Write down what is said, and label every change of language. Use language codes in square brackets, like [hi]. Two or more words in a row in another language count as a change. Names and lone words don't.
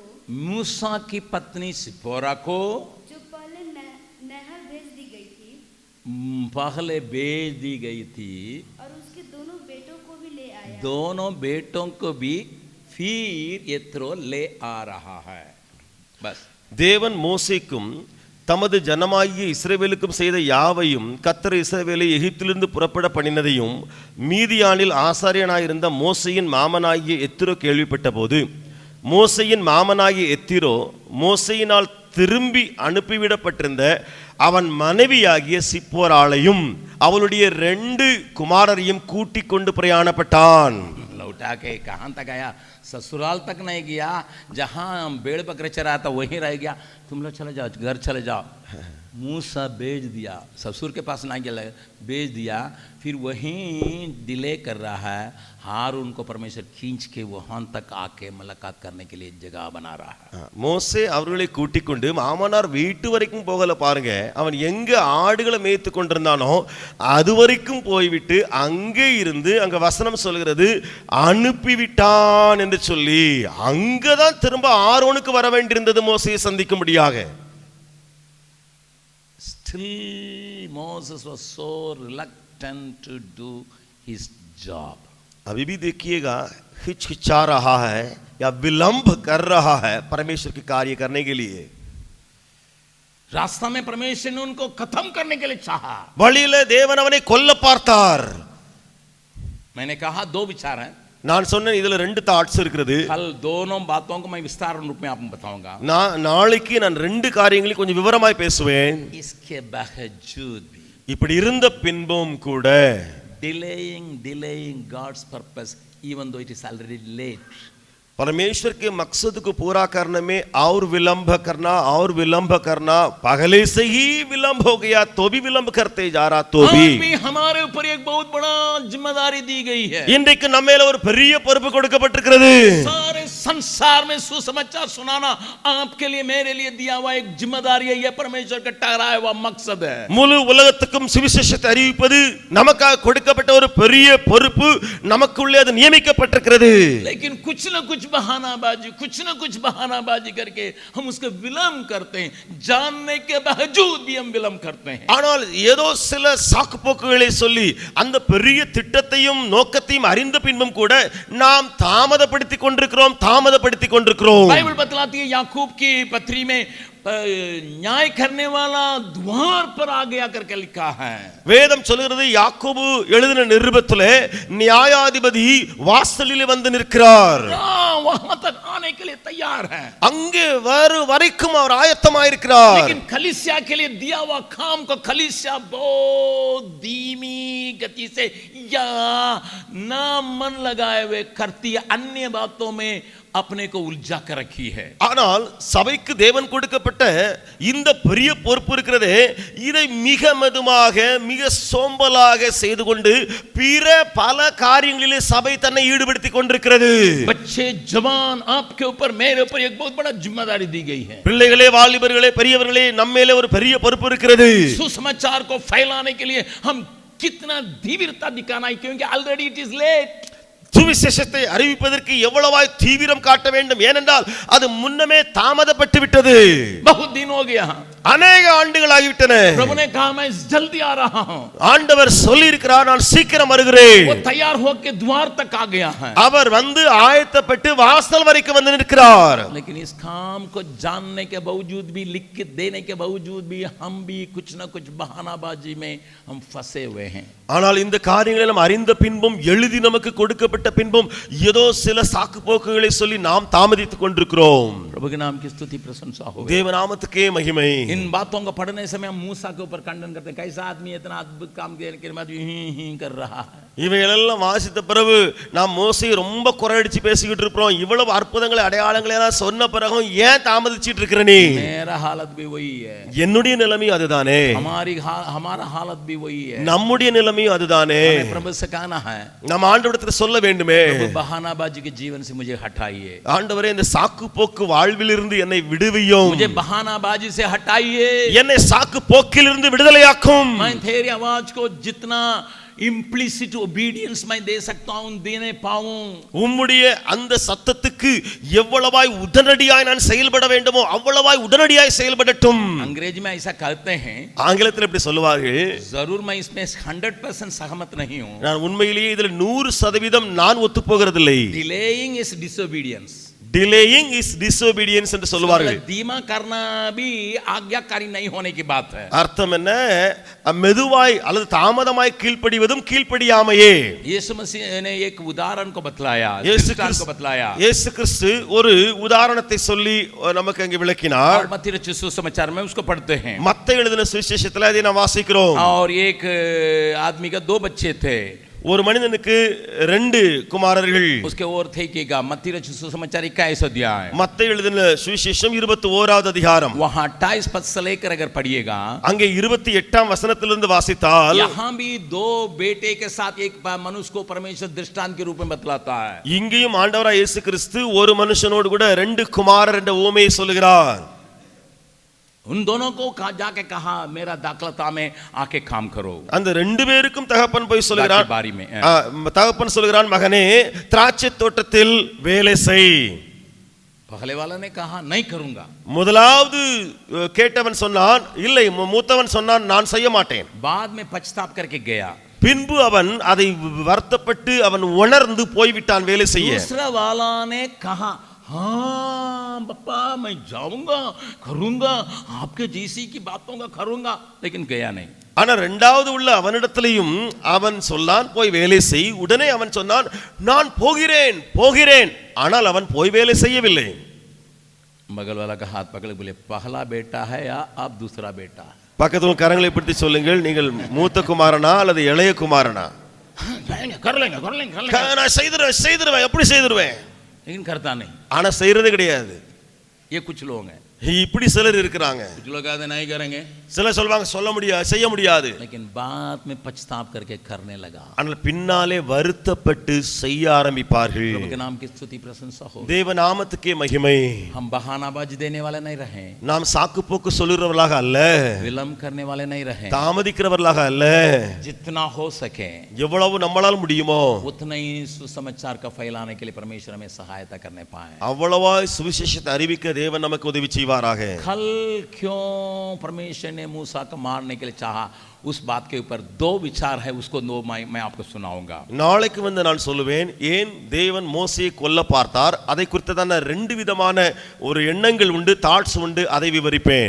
[hi] मूसा की पत्नी सिपोरा को जो पहले नहर भेज दी गई थी पहले भेज दी गई थी, और उसके दोनों बेटों को भी ले आया। दोनों बेटों को भी फिर यत्रो ले आ रहा है. बस [ta] தேவன் மோசேக்கும் தமது ஜனமாகிய இஸ்ரவேலுக்கும் செய்த யாவையும், கர்த்தர் இஸ்ரவேலை எகிப்திலிருந்து புறப்பட பண்ணினதையும் மீதியானில் ஆசாரியனாயிருந்த மோசேயின் மாமனாகிய எத்திரோ கேள்விப்பட்ட போது, மோசேயின் மாமனாகிய எத்திரோ மோசேயினால் திரும்பி அனுப்பிவிடப்பட்டிருந்த அவன் மனைவியாகிய சிப்போராளையும் அவளுடைய 2 குமாரரையும் கூட்டிக் கொண்டு பிரயாணப்பட்டான். [hi] लौटा के कहाँ तक आया? ससुराल तक नहीं गया, जहाँ भेड़ बकरे चरा था वहीं रह गया. तुम लोग चले जाओ, घर चले जाओ. मूसा भेज दिया, ससुर के पास ना गया, भेज दिया. फिर वहीं डिले कर रहा है. हारून को परमेश्वर खींच के वहां तक आके मुलाकात करने के लिए जगह बना रहा है. [ta] மோசே அவர்களை கூட்டிக் கொண்டு மாமனார் வீட்டு வரைக்கும் போகல பாருங்க. அவன் எங்க ஆடுகளை மேய்த்து கொண்டிருந்தானோ அது வரைக்கும் போய்விட்டு அங்கே இருந்து, அங்க வசனம் சொல்கிறது அனுப்பிவிட்டான் என்று சொல்லி, அங்கதான் திரும்ப ஆரோனுக்கு வர வேண்டியிருந்தது மோசேயை சந்திக்கும்படியாக. [en] Still Moses was so reluctant to do his job. [hi] अभी भी देखिएगा, हिचकिचा रहा है या विलंब कर रहा है परमेश्वर के कार्य करने के लिए. रास्ता में परमेश्वर ने उनको खत्म करने के लिए चाहा. [ta] வழியிலே தேவன் அவனை கொல்ல பார்த்தார். [hi] मैंने कहा 2 विचार हैं. [ta] நான் சொன்னேன் இதுல ரெண்டு தாட்ஸ் இருக்கிறது. [hi] कल दोनों बातों को मैं विस्तार रूप में आपको बताऊंगा. [ta] நாளைக்கு நான் ரெண்டு காரியங்களையும் கொஞ்சம் விவரமாய் பேசுவேன். [hi] इसके बावजूद भी [ta] இப்படி இருந்த பின்பும் கூட [en] delaying God's purpose even though it is already late. [hi] परमेश्वर के मकसद को पूरा करने में और विलंब करना पहले से ही विलंब हो गया तो भी विलंब करते जा रहा तो भी हमारे ऊपर एक बहुत बड़ा जिम्मेदारी दी गई है. [ta] இன்றைக்கு நம்ம மேல ஒரு பெரிய பொறுப்பு கொடுக்கப்பட்டிருக்கிறது. [hi] सारे संसार में सुसमाचार सुनाना आपके लिए मेरे लिए दिया हुआ एक जिम्मेदारी है. ये परमेश्वर का ठहराया हुआ मकसद है. [ta] முழு உலகத்துக்கும் சுவிசேஷத்தை அறிவிப்பது நமக்காக கொடுக்கப்பட்ட ஒரு பெரிய பொறுப்பு. நமக்குள்ளே அது நியமிக்கப்பட்டிருக்கிறது. [hi] लेकिन कुछ न कुछ बहानाबाजी करके हम उसको विलंब करते हैं. जानने के बावजूद भी हम विलंब करते हैं. [ta] ஆனால் ஏதோ சில சாக்குப்போக்குகளை சொல்லி அந்த பெரிய திட்டத்தையும் நோக்கத்தையும் அறிந்த பின்பும் கூட நாம் தாமதப்படுத்திக் கொண்டிருக்கிறோம். [hi] बाइबल बतलाती है याकूब की पत्री में न्याय करने वाला द्वार पर आ गया करके लिखा है. [ta] வேதம் சொல்கிறது யாக்கோபு எழுதின நிருபத்திலே நியாயாதிபதி வாசலிலே வந்து நிற்கிறார். [hi] वहां तक आने के लिए तैयार है. [ta] அங்கே வரைக்கும் அவர் ஆயத்தமாயிருக்கிறார். [hi] लेकिन कलीसिया के लिए दिया हुआ काम को कलीसिया बहुत धीमी गति से या ना मन लगाए हुए करती है. अन्य बातों में अपने को उलझा कर रखी है. [ta] ஆனால் சபைக்கு தேவன் கொடுக்கப்பட்ட இந்த பெரிய பொறுப்பு இருக்கிறதே இதை மிக மெதுவாக மிக சோம்பலாக செய்து கொண்டு பிற பல காரியங்களிலே சபை தன்னை ஈடுபடுத்திக் கொண்டிருக்கிறது. [hi] बच्चे जवान आपके ऊपर मेरे ऊपर एक बहुत बड़ा जिम्मेदारी दी गई है. [ta] பிள்ளைகளே வாலிபர்களே பெரியவர்களே நம்ம மேலே ஒரு பெரிய பொறுப்பு இருக்கிறது. [hi] सुसमाचार को फैलाने के लिए हम कितना धीव्रता दिखाना है क्योंकि [en] already it is late. [ta] சுவிசேஷத்தை அறிவிப்பதற்கு எவ்வளவாய் தீவிரம் காட்ட வேண்டும் ஏனென்றால் அது முன்னமே தாமதப்பட்டு விட்டது. [hi] बहुत दिन हो गया. [ta] अनेक ஆண்டுகள் ஆகிவிட்டன. [hi] प्रभु ने कहा मैं जल्दी आ रहा हूं. [ta] ஆண்டவர் சொல்லி இருக்கிறார் நான் சீக்கிரம் வருகிறேன். [hi] वो तैयार होकर द्वार तक आ गया है. [ta] அவர் வந்து ஆயத்தப்பட்டு வாசல் வரைக்கும் வந்து நிற்கிறார். [hi] लेकिन इस काम को जानने के बावजूद भी लिख के देने के बावजूद भी हम भी कुछ ना कुछ बहानाबाजी में हम फंसे हुए हैं. [ta] ஆனால் இந்த காரியங்களை நாம் அறிந்த பின்பும் எழுதி நமக்கு கொடுக்கப்பட்ட பின்பும் ஏதோ சில சாக்கு போக்குகளை சொல்லி நாம் தாமதித்துக் கொண்டிருக்கிறோம். [hi] प्रभु के नाम की स्तुति प्रशंसा हो. [ta] தேவ நாமத்துக்கே மகிமை. [hi] इन बातों को पढ़ने समय हम मूसा के ऊपर खंडन करते हैं. कैसा आदमी इतना अद्भुत काम करने के बाद ही कर रहा है. [ta] இவையெல்லாம் வாசித்த பிறகு நாம் மோசேயை ரொம்ப குறையடிச்சு பேசிக்கிட்டு இருப்போம். இவ்வளவு அற்புதங்களை அடையாளங்களை எல்லாம் சொன்ன பிறகும் ஏன் தாமதிச்சிட்டு இருக்கிற நீ? [hi] मेरा हालत भी वही है. [ta] என்னுடைய நிலைமை அதுதானே. [hi] हमारा हालत भी वही है. [ta] நம்முடைய நிலைமையும் அதுதானே. [hi] प्रभु से कहना है. [ta] நம்ம ஆண்டவரிடத்தில் சொல்ல வேண்டுமே. [hi] बहानाबाजी के जीवन से मुझे हटाइए. [ta] ஆண்டவரே இந்த சாக்கு போக்கு வாழ்விலிருந்து என்னை விடுவியும். [hi] मुझे बहानाबाजी से हटाइए. [ta] என்னை சாக்கு போக்கிலிருந்து விடுதலையாக்கும். [hi] मैं तेरी आवाज को जितना [en] implicit obedience [hi] मैं दे सकता हूं देने पाऊं. [ta] உம்முடைய அந்த சத்தத்துக்கு எவ்வளவாய் உடனடியாய் நான் செயல்பட வேண்டுமோ அவ்வளவாய் உடனடியாய் செயல்படட்டும். [hi] अंग्रेजी में ऐसा कहते हैं. [ta] ஆங்கிலத்தில் இப்படி சொல்லுவார்கள். [hi] जरूर मैं इसमें 100% सहमत नहीं हूं. [ta] நான் உண்மையிலேயே இதில் 100% நான் ஒத்து போகிறதில்லை. [en] delaying is disobedience. delaying is disobedience [ta] என்று சொல்வார்கள். [hi] धीमा करना भी आज्ञाकारी नहीं होने की बात है. [ta] அர்த்தம் என்ன? மெதுவாய் அல்லது தாமதமாய் கீழ்ப்படிவதும் கீழ்ப்படியாமையே. [hi] यीशु मसीह ने एक उदाहरण को बतलाया. [ta] இயேசு கிறிஸ்து ஒரு உதாரணத்தை சொல்லி நமக்கு அங்கே விளக்கினார். [hi] मत्ती रचित सुसमाचार में उसको पढ़ते हैं. [ta] மத்தேயு எழுதின சுவிசேஷத்தில் அதை நாம் வாசிக்கிறோம். [hi] और एक आदमी का 2 बच्चे थे. [ta] ஒரு மனிதனுக்கு 2 குமாரர்கள். [hi] उसके और थे कीगा. मत्ती रचित सुसमाचार 21 अध्याय. [ta] மத்தேயு எழுதின சுவிசேஷம் 21வது அதிகாரம். [hi] वहां 28 पद से लेकर अगर पढ़िएगा [ta] அங்கே 28ஆம் வசனத்திலிருந்து வாசித்தால் [hi] यहां भी 2 बेटे के साथ एक मनुष्य को परमेश्वर दृष्टांत के रूप में बतलाता है. [ta] இங்கேயும் ஆண்டவராய் இயேசு கிறிஸ்து ஒரு மனுஷனோடு கூட 2 குமாரர் என்ற உவமையை சொல்கிறார். [hi] उन दोनों को जाके कहा मेरा दाखलता में आके काम करो. [ta] அந்த 2 பேருக்கும் தகப்பன் போய் சொல்கிறான். [hi] बारी में [ta] தகப்பன் சொல்கிறான் மகனே திராட்சை தோட்டத்தில் வேலை செய். [hi] पहले वाला ने कहा नहीं करूंगा. [ta] முதலாவது கேட்டவன் சொன்னான் இல்லை. மூத்தவன் சொன்னான் நான் செய்ய மாட்டேன். [hi] बाद में पछताप करके गया. [ta] பின்பு அவன் அதை வருத்தப்பட்டு அவன் உணர்ந்து போய்விட்டான் வேலை செய்ய. [hi] दूसरा वाला ने कहा हाँ पापा मैं जाऊंगा करूंगा आपके जैसी की बातों का करूंगा, लेकिन गया नहीं। [ta] ஆனா இரண்டாவது உள்ள அவனிடத்திலையும் அவன் சொன்னான் போய் வேலை செய். உடனே அவன் சொன்னான் நான் போகிறேன் போகிறேன். ஆனால் அவன் போய் வேலை செய்யவில்லை. [hi] बगल वाला का हाथ पकड़ बोले पहला बेटा है या आप दूसरा बेटा? [ta] பக்கத்துல கரங்களை பிடித்து சொல்லுங்கள், நீங்கள் மூத்த குமாரனா அல்லது இளைய குமாரனா? [hi] कर लेंगे कर लेंगे कर लेंगे, [ta] நான் செய்திருவேன் எப்படி செய்திருவேன். [hi] लेकिन करता नहीं। [ta] ஆனா செய்யறது கிடையாது. [hi] ये कुछ लोग हैं, [ta] இப்படி சிலர் இருக்கிறாங்க. [hi] कुछ लोग कहते नहीं करेंगे, [ta] சிலர் சொல்வாங்க சொல்ல முடியாது செய்ய முடியாது. [hi] लेकिन बाद में पछताप करके करने लगा। [ta] ஆனால் பின்னாலே வருத்தப்பட்டு செய்ய ஆரம்பிப்பார்கள். [hi] प्रभु के नाम की स्तुति प्रशंसा हो। [ta] தேவ நாமத்துக்கே மகிமை. [hi] हम बहानाबाजी देने वाले नहीं रहे, [ta] நாம் சாக்கு போக்கு சொல்லுறவர்களாக அல்ல, [hi] विलंब करने वाले नहीं रहे। [ta] தாமதிக்கிறவர்களாக அல்ல, [hi] जितना हो सके [ta] எவ்வளவு நம்மளால் முடியுமோ [hi] उतना ही सुसमाचार का फैलाने के लिए परमेश्वर हमें सहायता करने पाए। [ta] அவ்வளவா சுவிசேஷத்தை அறிவிக்க தேவன் நமக்கு உதவி செய்வாராக. [hi] कल क्यों परमेश्वर ने मूसा को मारने के लिए चाहा, उस बात के ऊपर दो विचार है, उसको दो मैं आपको सुनाऊंगा। [ta] நாளைக்கு வந்து நான் சொல்லுவேன் ஏன் தேவன் மோசேயை கொல்ல பார்த்தார். அதை குறித்ததான ரெண்டு விதமான ஒரு எண்ணங்கள் உண்டு, தாட்ஸ் உண்டு, அதை விவரிப்பேன்.